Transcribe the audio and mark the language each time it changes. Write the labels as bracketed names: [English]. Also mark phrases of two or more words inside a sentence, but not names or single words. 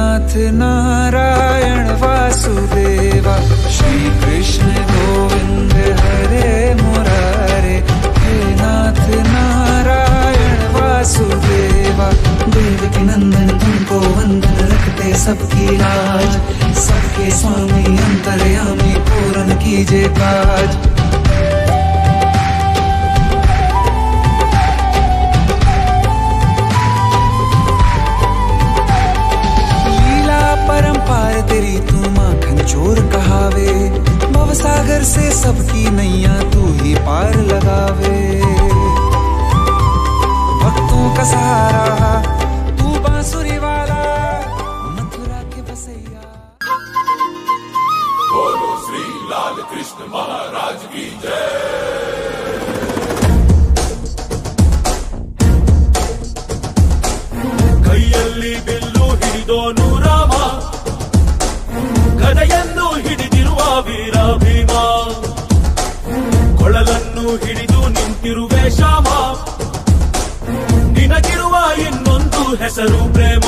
[Hindi] नारायण वासुदेवा श्री कृष्ण गोविंद हरे मुरारे हे नाथ नारायण वासुदेवा देवकी नंदन तुमको वंदन रखते सबकी लाज सबके स्वामी अंतर्यामी पूर्ण कीजिए काज परंपार तेरी तू माखन चोर कहावे भवसागर से सबकी नैया तू ही पार लगावे भक्तों का सहारा तू बांसुरी वाला मथुरा के बसैया। बोलो श्री लाल कृष्ण महाराज की जय। [Kannada] ಕೈಯಲ್ಲಿ ಬಿಲ್ಲು ಹಿಡಿದೋನು ರಾಮ ಗದೆಯನ್ನು ಹಿಡಿದಿರುವ ವೀರ ಭೀಮ ಕೊಳಲನ್ನು ಹಿಡಿದು ನಿಂತಿರುವೆ ಶ್ಯಾಮ ನಿನಗಿರುವ ಇನ್ನೊಂದು ಹೆಸರು ಪ್ರೇಮ